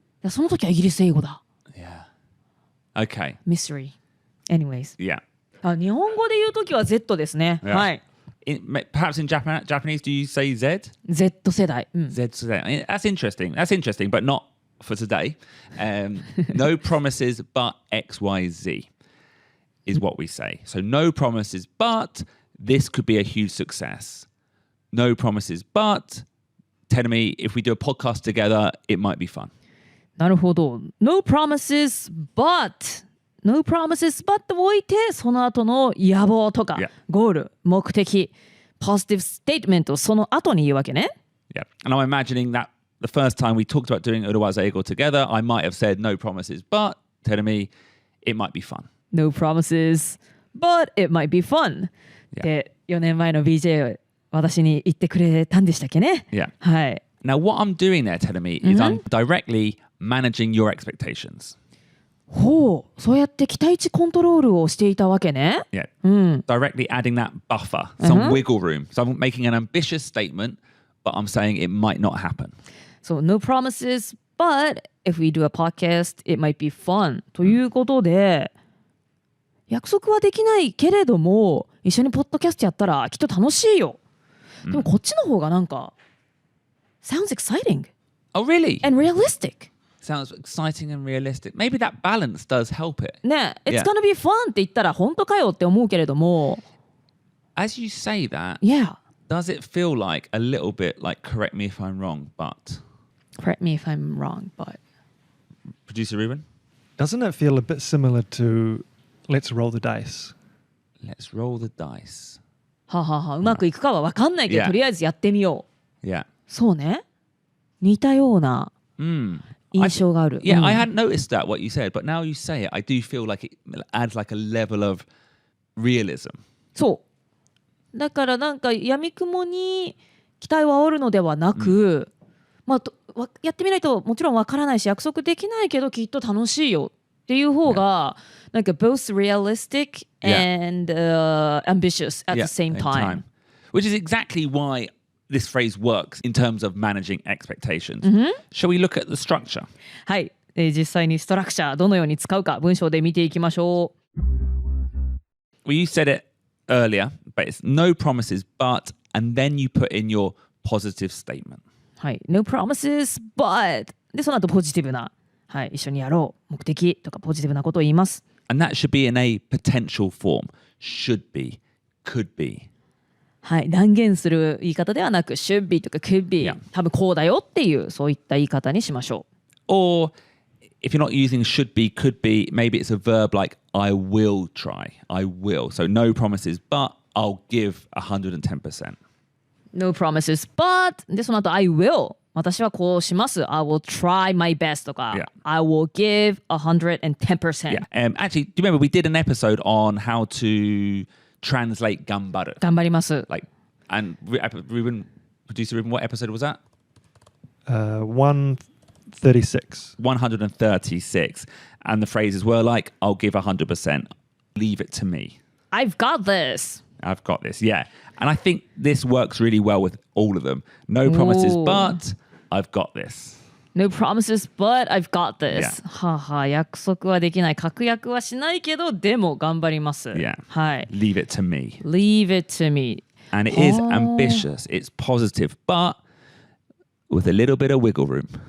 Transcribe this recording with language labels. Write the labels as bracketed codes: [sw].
[ja] その時はイギリス英語だ。 [en] Yeah. Okay. Mystery. Anyways. Yeah. [ja] 日本語で言う時は Z ですね。 [en] Yeah. [ja] はい。 [en] Perhaps in Japanese, do you say Z? [ja] Z 世代。 [en] Z today. I mean, that's interesting. That's interesting, but not for today. No promises, but XYZ is what we say. So no promises, but this could be a huge success. No promises, but tell me if we do a podcast together, it might be fun. [ja] なるほど。 [en] No promises, but No promises, but [ja] と置いて、その後の野望とか、 [en] Yeah. [ja] ゴール、目的、 [en] positive statement [ja] をその後に言うわけね。 [en] Yeah. And I'm imagining that the first time we talked about doing Uruwaza Eigo together, I might have said no promises, but telling me it might be fun. No promises, but it might be fun. Yeah. [ja] で、4年前の BJ 私に言ってくれたんでしたっけね。 [en] Yeah. [ja] はい。 [en] Now, what I'm doing there, telling me, is I'm directly managing your expectations. [ja] ほう、そうやって期待値コントロールをしていたわけね。 [en] Yeah. Directly adding that buffer, some wiggle room. So I'm making an ambitious statement, but I'm saying it might not happen. So, no promises, but if we do a podcast, it might be fun. [ja] ということで、約束はできないけれども、一緒にポッドキャストやったらきっと楽しいよ。でもこっちの方がなんか、 [en] sounds exciting. Oh, really? And realistic. Sounds exciting and realistic. Maybe that balance does help it. ね、It's Yeah. gonna be fun [ja] って言ったら本当かよって思うけれども、 [en] As you say that, Yeah. does it feel like a little bit like, correct me if I'm wrong, but... Correct me if I'm wrong, but... Producer Ruben? Doesn't it feel a bit similar to let's roll the dice? Let's roll the dice. [ja] ははは、うまくいくかは分かんないけど、 [en] Yeah. [ja] とりあえずやってみよう。 [en] Yeah. [ja] そうね。似たような印象がある。 [en] Yeah, I hadn't noticed that, what you said, but now you say it, I do feel like it adds like a level of realism. [ja] そう。だからなんか闇雲に期待を煽るのではなく、やってみないともちろんわからないし約束できないけどきっと楽しいよっていう方が、なんか [en] both realistic and ambitious at the same time. Which is exactly why this phrase works in terms of managing expectations. Shall we look at the structure? [ja] はい、実際にストラクチャーどのように使うか文章で見ていきましょう。 [en] Well, you said it earlier, but it's no promises, but, and then you put in your positive statement. [ja] はい、 [en] No promises, but [ja] でその後ポジティブな、はい、一緒にやろう目的とかポジティブなことを言います。 [en] And that should be in a potential form. Should be, could be. [ja] はい、断言する言い方ではなく [en] should be [ja] とか [en] could be、 [ja] 多分こうだよっていうそういった言い方にしましょう。 [en] Or if you're not using should be, could be, maybe it's a verb like I will try. I will. So no promises, but I'll give 110%. No promises, but [ja] でその後 I will 私はこうします [en] I will try my best [ja] とか、 [en] I will give 110%. Actually, do you remember we did an episode on how to translate 頑張る? [ja] 頑張ります。 [en] Like, and producer Ruben, what episode was that? 136. 136. And the phrases were like, I'll give 100%. Leave it to me. I've got this. I've got this, yeah. And I think this works really well with all of them. No promises, but I've got this. No promises, but I've got this. [ja] はあはあ、約束はできない、確約はしないけど、でも頑張ります。 [en] Yeah. [ja] はい。 [en] Leave it to me. Leave it to me. And it is ambitious. It's positive, but with a little bit of wiggle room.